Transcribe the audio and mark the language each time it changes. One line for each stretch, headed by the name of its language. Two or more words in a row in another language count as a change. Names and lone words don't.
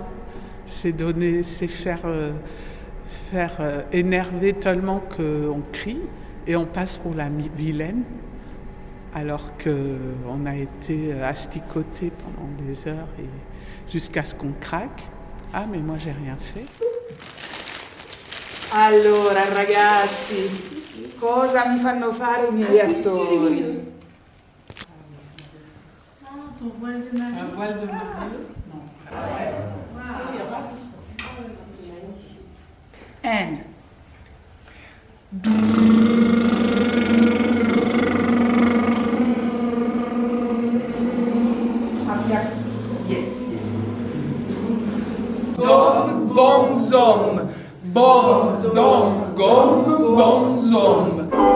French: C'est faire énerver tellement qu'on crie et on passe pour la vilaine, alors qu'on a été asticoté pendant des heures et jusqu'à ce qu'on craque. Ah, mais moi j'ai rien fait.
Italian: Allora, ragazzi, cosa mi fanno fare I miei attori?
French: Ton voile de Marie. Un voile de mariée? Non.
English: And yes. Dom, vom, zom. Bom, dom, gom, vom, zom.